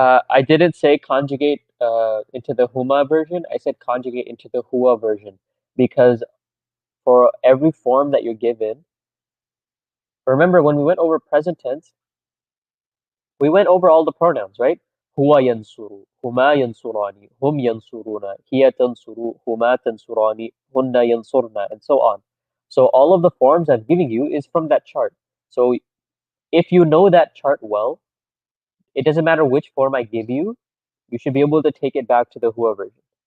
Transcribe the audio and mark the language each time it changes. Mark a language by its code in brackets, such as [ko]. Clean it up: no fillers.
[en] I didn't say conjugate into the Huma version. I said conjugate into the Hua version because for every form that you're given, remember when we went over present tense, We went over all the pronouns, right? [ar] هو ينصر, هما ينصران, هم ينصرون, هي تنصر, هما تنصران, هن ينصرن, [en] and so on. So all of the forms I'm giving you is from that chart. So if you know that chart well, it doesn't matter which form I give you, you should be able to take it back to the Hua version.